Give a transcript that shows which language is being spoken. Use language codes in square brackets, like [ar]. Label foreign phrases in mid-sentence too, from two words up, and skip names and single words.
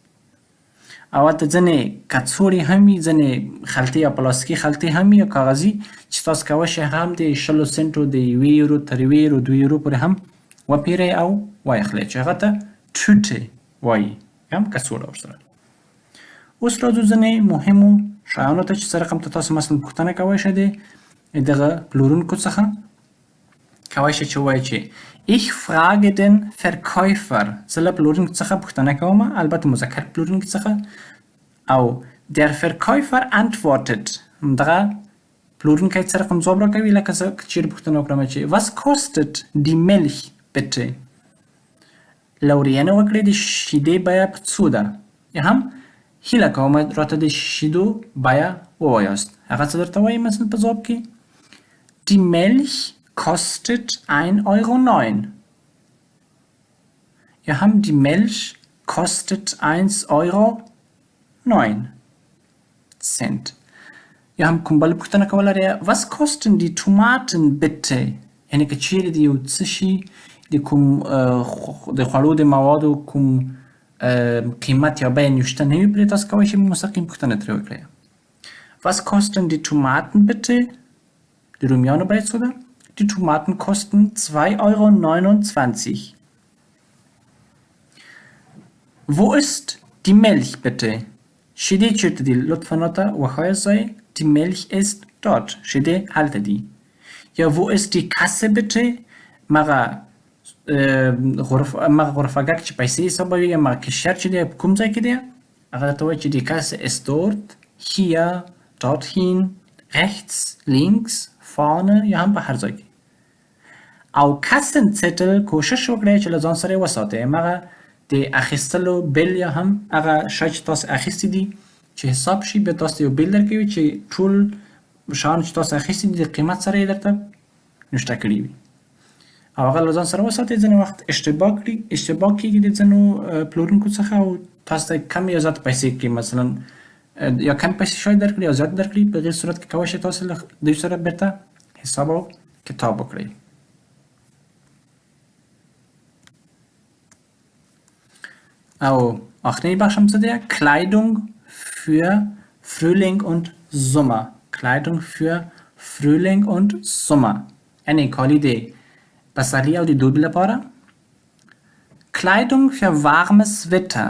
[ps] او حتی ځینې کڅوړې هم وي، ځینې خلطې یا پلاستیکي خلطې هم وي یا کاغذي، چې تاسو کولی شئ هم د 20 سنټو د 1 یورو تر 1 یورو 2 یورو پورې هم وپیرئ او وایخلئ، چې هغه ته ټوټې وایي، هم کڅوړه ورسره. اوس راځو ځینې مهمو شیانو ته چې څه رقم ته تاسو مثلا پوښتنه کولی شئ د دغه پلورونکو څخه. کولی شئ چې ووایئ چې [de] ich frage den Verkäufer، [ps] زه له پلورونکي څخه پوښتنه کوم، البته مذکر پلورونکي څخه. [de] او der Verkäufer antwortet، [ps] دغه پلورونکی څه رقم ځواب راکوي، لکه زه که چیرې پوښتنه وکړم چې [de] was kostet die Milch bitte؟ [ps] لورینه وکړئ د شیدې بیه په څو ده، یا هم هیله کوم راته د شیدو بیه ووایاست. هغه څه درته وایي مثلا په ځواب کې؟ [de] die Milch kostet 1,09 €. Ja haben die Milch kostet 1,09 Cent. Ja haben [ps] کوم بل پوښتنه کوله لري [de] was kosten die Tomaten bitte [ps] یعنی که چیرې د یو څه شي د کوم د خوړو د موادو کوم قیمت یا بیه نشته نه وي پرې تاسو کولی شئ مستقیم پوښتنه ترې وکړئ. [de] Was kosten die Tomaten bitte? Die [ps] رومیانو بیه څو ده؟ [de] Die Tomaten kosten 2,29 €. Wo ist die Milch bitte? [ps] شیدې چیرته دي؟ لطفا راته وښایاست ځای. [de] Die Milch ist dort. [ps] شیدې هلته دي. [de] یا wo ist die Kasse bitte? [ps] مغه غرفګک چې پیسې حسابوي یا مغه کشر چې دی په کوم ځای کې دی هغه درته وایي چې [de] die Kasse ist dort, hier, dorthin, rechts, links, vorne [ps] یا هم په هر ځای کې. او Kassenzettel کوشش وکړئ چې له ځان سره یې وساتئ. مغه د اخیستلو بیل یا هم هغه شی چې تاسو اخیستی دي چې حساب شي بیا تاسو یو بیل درکوي چې ټول شیان چې تاسو اخیستی دي د قیمت سره یې درته نشته کړي وي او هغه له ځان سره وساتئ. ځینې وخت اشتباه کېږي د ځینو پلورونکو څخه او تاسو ته کم یا زیات پیسې کړي مثلا یا کم پیسې شاید درکړي یا زیات درکړي په دې صورت کې کولی شئ تاسو له دوی سره بیرته حساب او کتاب وکړئ. او آخرین بخش هم څه دی؟ [de] Kleidung für Frühling und Sommer. Kleidung für Frühling und Sommer. [ps] یعنی کالی د پسرلی او د دوبي لپاره. [de] Kleidung für warmes Wetter.